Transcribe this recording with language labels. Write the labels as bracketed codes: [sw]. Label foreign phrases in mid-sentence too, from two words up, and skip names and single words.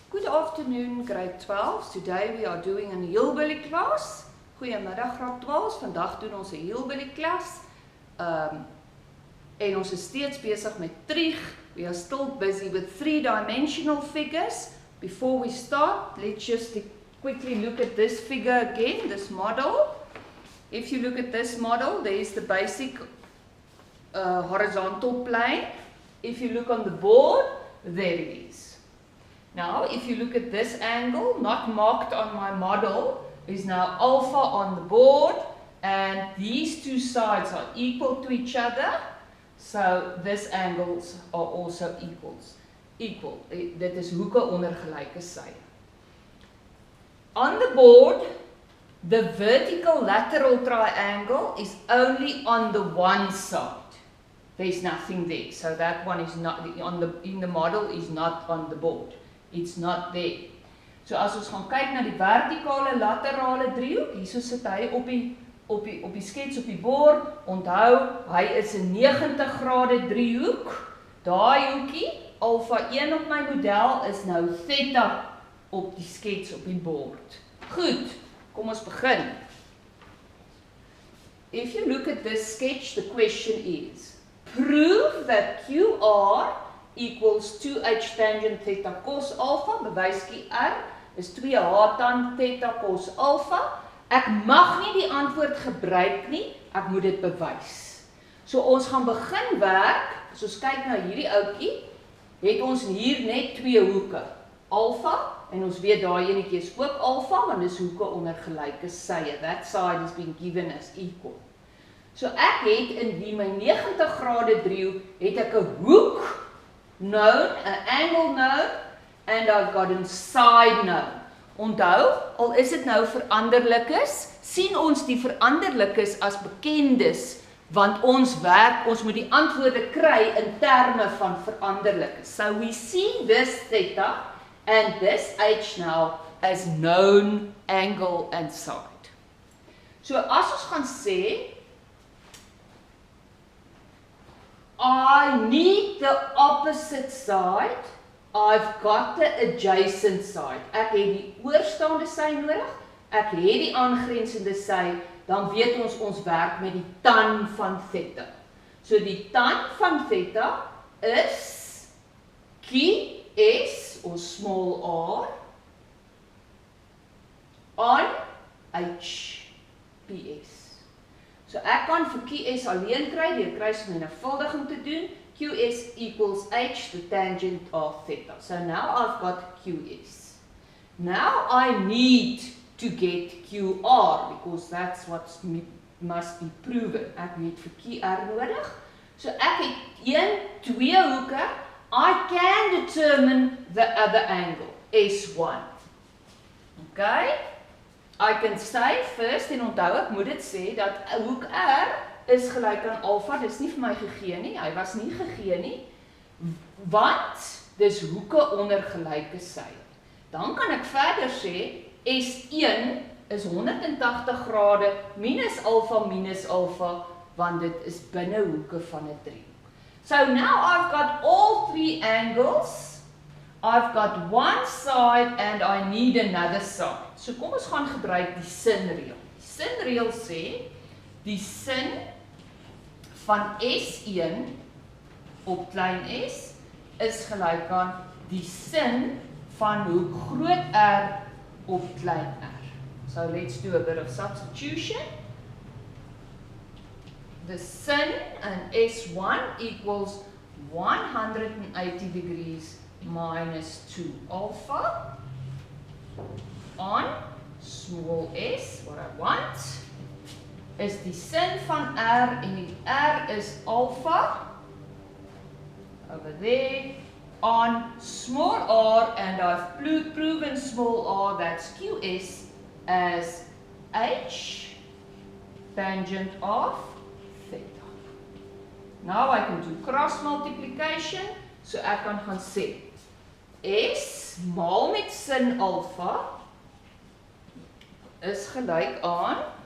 [en] afternoon, grade 12. Today we are doing an hillbilly class. [af] Goeiemiddag graad 12. Vandag doen ons 'n hillbilly klas. En ons is steeds besig met trig. [en] We are still busy with three-dimensional figures. Before we start, let's just quickly look at this figure again, this model. If you look at this model, there is the basic horizontal plane. If you look on the board, there it is. Now, if you look at this angle, not marked on my model, is now alpha on the board, and these two sides are equal to each other, so these angles are also equal. [af] Dit is hoeke onder gelyke syde. [en] On the board, the vertical lateral triangle is only on the one side. There's nothing there, so that one is not in the model is not on the board. It's not there. [af] So as ons gaan kyk na die vertikale laterale driehoek, hierso sit hy op die skets op die bord. Onthou, hy is 'n 90 grade driehoek. Daai hoekie, alfa 1 op my model is nou theta op die skets op die bord. Goed, kom ons begin. [en] If you look at this sketch, the question is, prove that QR equals 2h tangent theta cos alpha. [af] Bewyskie R is 2h tan theta cos alpha. Ek mag nie die antwoord gebruik nie, ek moet dit bewys. So ons gaan begin werk, as ons kyk na hierdie ouetjie, het ons hier net twee hoeke, alpha, en ons weet daai enetjie is ook alpha, want dis hoeke onder gelyke sye. [en] That side is being given as equal. [af] So ek het in my 90 grade driehoek, het ek 'n hoek known, 'n [en] angle known, and I've got a side known. [af] Onthou, al is dit nou veranderlikes, sien ons die veranderlikes as bekendes, want ons moet die antwoorde kry in terme van veranderlikes. [en] So we see this theta and this h now as known angle and side. [af] So as ons gaan sê, [en] I need the opposite side, I've got the adjacent side. [af] Ek het die oorstaande sy nodig, ek het die aangrensende sy, dan weet ons werk met die tan van theta. So die tan van theta is QS, of [en] small r, on HPS. [af] So ek kan vir QS alleen kry, deur kruisvermenigvuldiging te doen. [en] QS equals h, the tangent of theta. So now I've got QS. Now I need to get QR, because that's what must be proven. [af] Ek het vir QR nodig. So ek het 2 hoeke. [en] I can determine the other angle, S1. Okay? I can say first, [af] en onthou ek moet dit sê, dat hoek R is gelyk aan alpha, dis nie vir my gegee nie, hy was nie gegee nie, want dis hoeke onder gelyke syde. Dan kan ek verder sê, S1 is 180 grade minus alpha, want dit is binne hoeke van 'n driehoek. [en] So now I've got all three angles, I've got one side and I need another side. [af] So kom ons gaan gebruik die sinreël. Die sinreël sê, die sin van S1 op klein s is gelyk aan die sin van hoek groot R op klein r. [en] So let's do a bit of substitution. The sin in S1 equals 180 degrees minus 2 alpha on small s, what I want, is [af] die sin van R, en die R is alpha, [en] over there, on small r, and I've proven small r, that's QS, as h, tangent of theta. Now I can do cross multiplication, so [af] ek kan gaan sê, S maal met sin alpha is gelyk aan